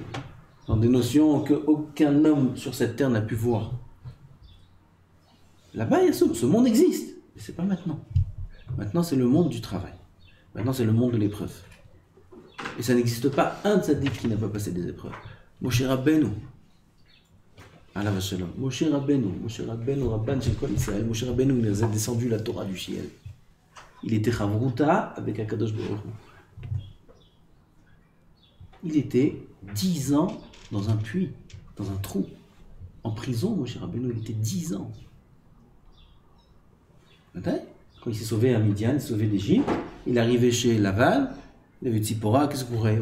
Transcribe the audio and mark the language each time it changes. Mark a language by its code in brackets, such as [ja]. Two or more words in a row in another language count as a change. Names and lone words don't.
[fr] Dans des notions qu'aucun homme sur cette terre n'a pu voir. Là-bas, il y a ce monde existe. Mais c'est pas maintenant. Maintenant, c'est le monde du travail. Maintenant, c'est le monde de l'épreuve. Et ça n'existe pas un tzaddik qui n'a pas passé des épreuves. Moshe Rabbeinu. [he] עליו השלום. [fr] Moshe Rabbeinu, [he] רבן של כל ישראל. [fr] Moshe Rabbeinu, il a descendu la Torah du ciel. Il était Chavruta avec [he] הקדוש ברוך הוא. [fr] Il était 10 ans dans un puits, dans un trou. En prison, Moshe Rabbeinu, il était 10 ans. Quand il s'est sauvé à Midian, il s'est sauvé d'Égypte, il est arrivé chez Laval, il avait Tzipora, qu'est-ce que vous voulez?